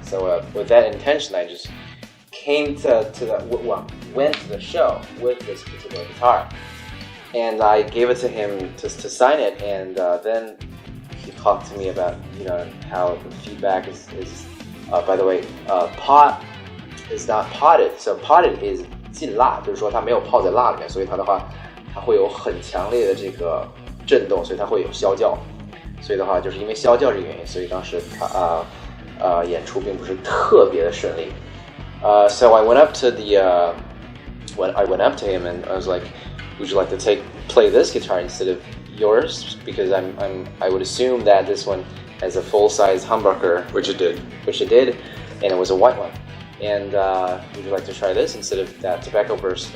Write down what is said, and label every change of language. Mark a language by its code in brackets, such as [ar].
[en] So with that intention, I just went to the show with this particular guitar. And I gave it to him to sign it, and then he talked to me about how the feedback is by the way, pot is not potted. [zh] So potted is 浸蜡，就是说它没有泡在蜡里面，所以它的话，它会有很强烈的这个震动，所以它会有啸叫。所以的话，就是因为啸叫这个原因，所以当时他演出并不是特别的顺利。 [en] So I went up to him and I was like, would you like to play this guitar instead of yours? Because I would assume that this one has a full-size humbucker, which it did, and it was a white one. And would you like to try this instead of that tobacco burst?